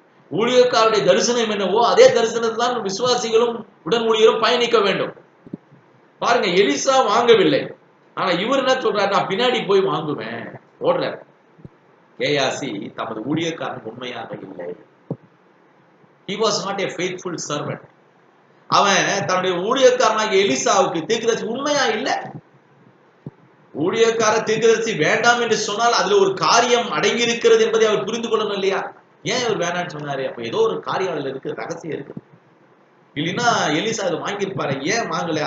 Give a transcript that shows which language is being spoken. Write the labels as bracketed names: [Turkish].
[Tamil] ஊழியக்காரருடைய தரிசனம் என்னவோ அதே தரிசனத்தில் தான் விசுவாசிகளும் உடன் ஊழியரும் பயணிக்க வேண்டும். பாருங்க, எலிசா வாங்கவில்லை, ஆனா இவர் என்ன சொல்றாரு, நான் பின்னாடி போய் வாங்குவேன் ஓடுறார். கேயாசி தமது ஊழியக்காரன் உண்மையாக இல்லை. [English] He was not a faithful servant. [Tamil] அவன் தன்னுடைய ஊழியக்காரனாகிய எலிசாவுக்கு தீர்க்கதரிசி உண்மையா இல்லை. ஊழியக்கார தீர்க்கதரிசி வேண்டாம் என்று சொன்னால் அதுல ஒரு காரியம் அடங்கி இருக்கிறது என்பதை அவர் புரிந்து கொள்ளணும் இல்லையா? ஏன் அவர் வேணான்னு சொன்னாரு? அப்ப ஏதோ ஒரு காரியம் அதுல இருக்கு, ரகசியம் இருக்கு. இல்லைன்னா எலிசா அதை வாங்கியிருப்பாரு, ஏன் வாங்கல?